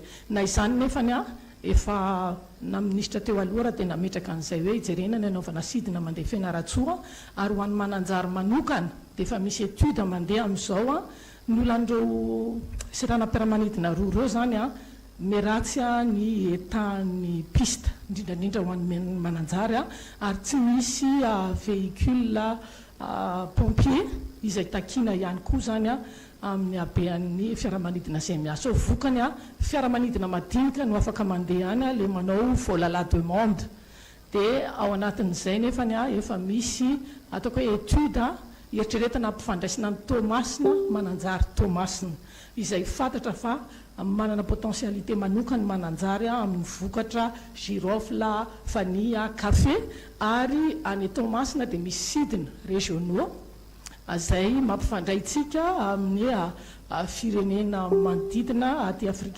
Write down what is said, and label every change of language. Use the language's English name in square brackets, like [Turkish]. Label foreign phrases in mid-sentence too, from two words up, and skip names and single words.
[Malagasy] Na izany nefany efa na ministra teo aloha dia nametraka an'izay hoe ijerena ny anaovana sidina mandeha Fianaratsoa ary ho an'ny Mananjary manokana dia efa misy étude mandeha amin'izao ny olan'ireo seranam-piaramanidina roa ireo zany miratsy ny etan'ny piste indrindrandrindra ho an'ny Mananjary ary tsy misy [French] véhicule pompier [Malagasy] izay takina ihany koa zany amin'ny habean'ny fiaramanidina izay miasa. Vokany fiaramanidina madinika no afaka mandeha any le manao [French] vol à la demande [Malagasy] dia ao anatin'izay nefany efa misy ataoko hoe étude eritreretana ampifandraisina ny tomasina mananjary tomasina izay fantatra fa manana potentialité manokany mananjary amin'ny vokatra [French] girofle, vanille, café [Malagasy] ary any tomasina dia misy sidina régionaux izay mampifandray tsika amin'ny firenena manodidina aty Afrika